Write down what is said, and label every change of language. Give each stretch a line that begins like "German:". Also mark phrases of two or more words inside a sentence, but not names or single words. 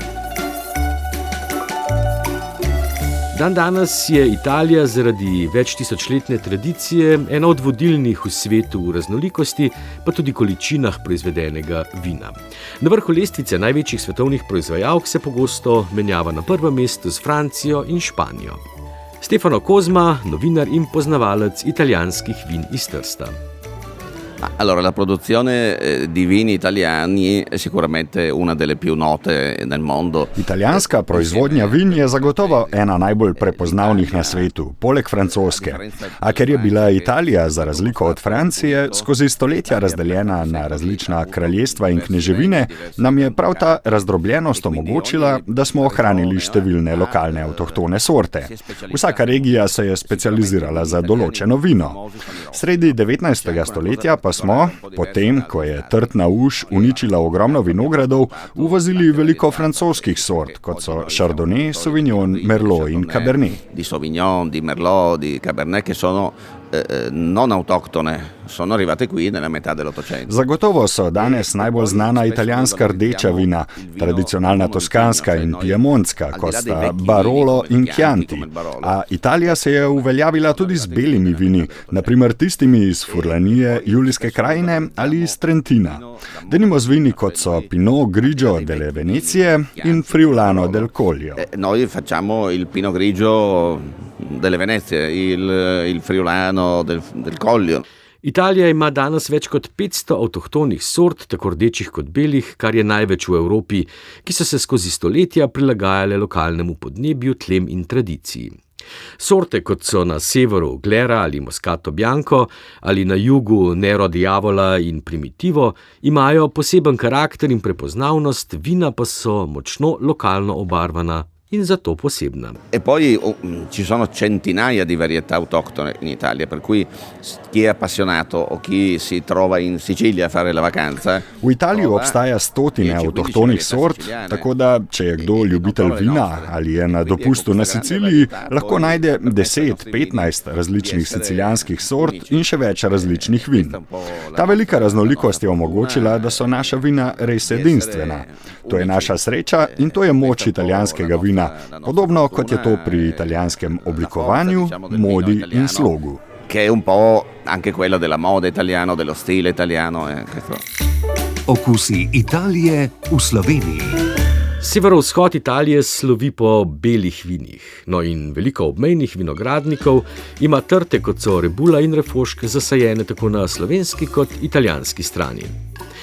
Slovenian: Dandanes je Italija zaradi večtisočletne tradicije ena od vodilnih v svetu v raznolikosti, pa tudi količinah proizvedenega vina. Na vrhu lestvice največjih svetovnih proizvajalk se pogosto menjava na prvem mestu s Francijo in Španijo. Stefano Kozma, novinar in poznavalec italijanskih vin iz Trsta.
Italian: Allora, la produzione di vini italiani è sicuramente una delle più note nel mondo.
Slovenian: Italijanska proizvodnja vin je zagotovo ena najbolj prepoznavnih na svetu, poleg francoske. A ker je bila Italija, za razliko od Francije, skozi stoletja razdeljena na različna kraljestva in kneževine, nam je prav ta razdrobljenost omogočila, da smo ohranili številne lokalne avtohtone sorte. Vsaka regija se je specializirala za določeno vino. Sredi 19. stoletja pa smo, potem, ko je trtna uš uničila ogromno vinogradov, uvozili veliko francoskih sort, kot so Chardonnay, Sauvignon, Merlot in Cabernet.
Italian: Di Sauvignon, di Merlot, di Cabernet, che sono non autoctone, sono arrivate qui nella metà dell'Ottocento.
Slovenian: Zagotovo so danes najbolj znana italijanska rdeča vina, tradicionalna toskanska in piemontska, kot sta Barolo in Chianti. A Italija se je uveljavila tudi z belimi vini, naprimer tistimi iz Furlanije, Julijske krajine ali iz Trentina. Denimo z vini, kot so Pinot Grigio delle Venezie in Friulano del Collio.
Italian: Noi facciamo il Pinot Grigio delle Venezie, il Friulano del Collio.
Slovenian: Italija ima danes več kot 500 avtohtonih sort, tako rdečih kot belih, kar je največ v Evropi, ki so se skozi stoletja prilagajale lokalnemu podnebju, tlem in tradiciji. Sorte, kot so na severu Glera ali Moscato Bianco ali na jugu Nero di Avola in Primitivo, imajo poseben karakter in prepoznavnost, vina pa so močno lokalno obarvana in zato posebna.
Italian: E poi ci sono centinaia di varietà autoctone in Italia, per cui chi è appassionato o chi si trova in Sicilia a fare la vacanza.
Slovenian: V Italiji obstaja stotine avtohtonih sort, tako da, če je kdo ljubitelj vina ali je na dopustu na Siciliji, lahko najde 10-15 različnih sicilijanskih sort in še več različnih vin. Ta velika raznolikost je omogočila, da so naša vina res edinstvena. To je naša sreča in to je moč italijanskega vina, podobno kot je to pri italijanskem oblikovanju, modi in slogu.
Italian: Che è un po' anche quello della moda italiana, dello stile italiano.
Slovenian: Okusi Italije v Sloveniji. Severovzhod Italije slovi po belih vinih, no in veliko obmejnih vinogradnikov ima trte, kot so Rebula in Refošk, zasajene tako na slovenski kot italijanski strani.